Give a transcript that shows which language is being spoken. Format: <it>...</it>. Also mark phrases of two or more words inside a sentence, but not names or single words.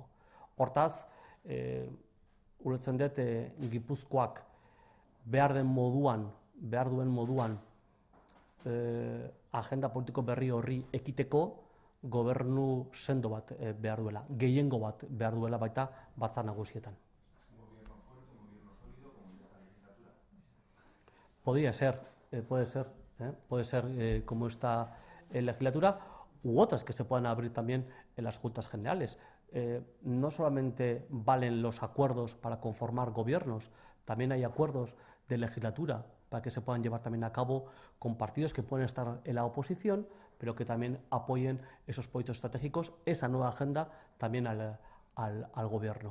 <eu>Hortaz, ulertzen dut Gipuzkoak behar duen moduan agenda politiko berri horri ekiteko gobernu sendo bat behar duela, gehiengo bat behar duela baita batzar nagusietan.</eu> <es>¿Gobierno fuerte, un gobierno sólido como en esta legislatura? Podría ser, puede ser como esta legislatura, u otras que se puedan abrir también en las Juntas Generales. No solamente valen los acuerdos para conformar gobiernos, también hay acuerdos de legislatura para que se puedan llevar también a cabo con partidos que pueden estar en la oposición, pero que también apoyen esos proyectos estratégicos, esa nueva agenda también al gobierno.</es>